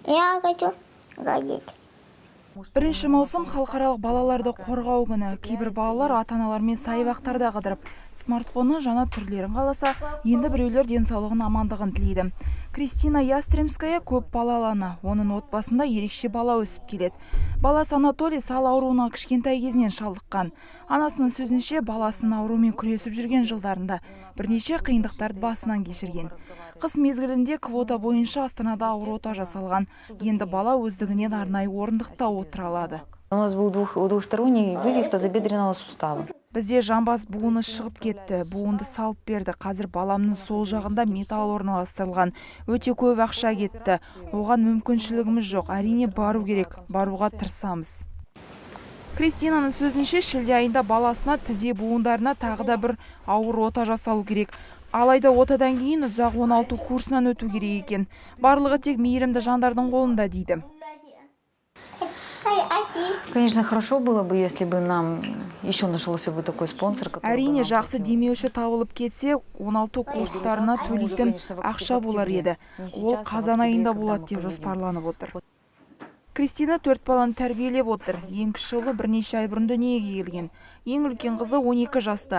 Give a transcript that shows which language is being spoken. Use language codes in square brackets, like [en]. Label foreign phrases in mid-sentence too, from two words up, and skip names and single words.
[ru] Я хочу гадить. [kk] 1 маусым халықаралық балаларды қорғау күні. Кейбір балалар ата-аналармен саябақтарда қыдырып, смартфонның жаңа түрлерін қаласа, енді біреулер денсаулығын амандығын тілейді. Кристина Ястремская көп балалы ана. Оның отбасында ерекше бала өсіп келеді. Баласы Анатолий сал ауруына кішкентай кезінен шалдыққан. Анасының сөзінше, баласының аурумен күресіп жүрген жылдарында бірнеше қиындықтарды басынан кешірген. Қыс мезгілінде квота бойынша Астанада ауыр ота жасалған. Енді бала өздігінен арнайы орындықта отыра алады. [ru] У нас был двухсторонний вывих тазобедренного сустава. [kk] Бізде жамбас буыны шығып кетті, буынды салып берді. Қазір баламның сол жағында металл орналастырылған. Өте көп ақша кетті. Оған мүмкіншілігіміз жоқ. Әрине бару керек. Баруға тырысамыз. Кристинаның сөзінше, шілде айында баласына тізе буындарына тағы да бір ауыр ота жасалу керек. Алайда отадан кейін ұзақ 16 курсынан өту керек екен. Барлығы тек мейірімді жандардың қолында дейді. [ru] Конечно, хорошо было бы, если бы нам еще нашелся бы такой спонсор. [kk] Әрине, жақсы демеуші табылып кетсе, 16 курстарына төлейтін ақша болар еді. Ол қазан айында болады деп жоспарланып отыр. Кристина 4 баланы тәрбиелеп отыр. Ең кіші ұлы бірнеше ай бұрын дүниеге келген. Ең үлкен қызы 12 жаста.